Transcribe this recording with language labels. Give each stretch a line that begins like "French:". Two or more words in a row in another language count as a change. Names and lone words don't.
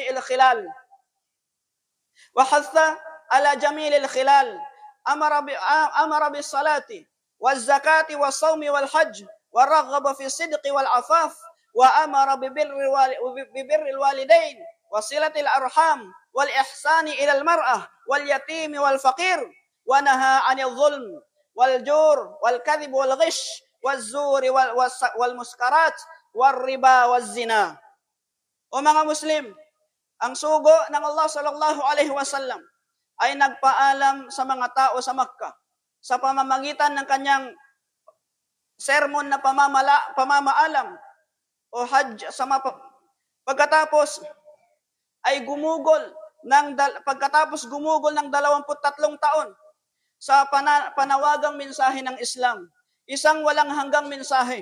Arabic: جميل الخلال، أمر بالصلاة والزكاة والصوم والحج، ورغب في الصدق والعفاف، وأمر ببر الوالدين وصلة الأرحام والإحسان إلى المرأة واليتيم والفقير، ونهى عن الظلم والجور والكذب والغش والزور والمسكرات والربا والزنا.
Filipino: O mga Muslim, ang sugo ng Allah
Arabic: صلى الله عليه وسلم
Filipino: ay nagpaalam sa mga tao sa Makkah sa pamamagitan ng kanyang sermon na pamamaalam o hajj pagkatapos gumugol ng 23 taon sa panawagang mensahe ng Islam, isang walang hanggang mensahe.